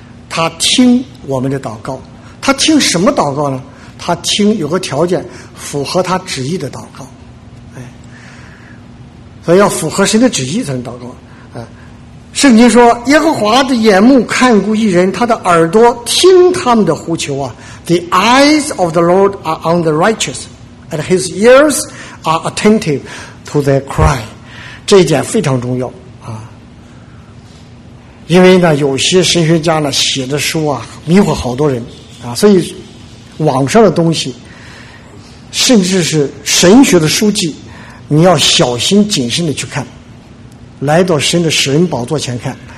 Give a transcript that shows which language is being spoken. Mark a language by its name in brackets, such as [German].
[Chinese] 他听我们的祷告，他听什么祷告呢？他听有个条件，符合他旨意的祷告，哎，所以要符合神的旨意才能祷告。圣经说，耶和华的眼目看顾一人，他的耳朵听他们的呼求啊。 [English] The eyes of the Lord are on the righteous, and his ears are attentive to their cry。 [Chinese] 这一点非常重要啊。因为呢，有些神学家呢写的书啊，迷惑好多人啊，所以网上的东西，甚至是神学的书籍，你要小心谨慎的去看，来到神的神宝座前看。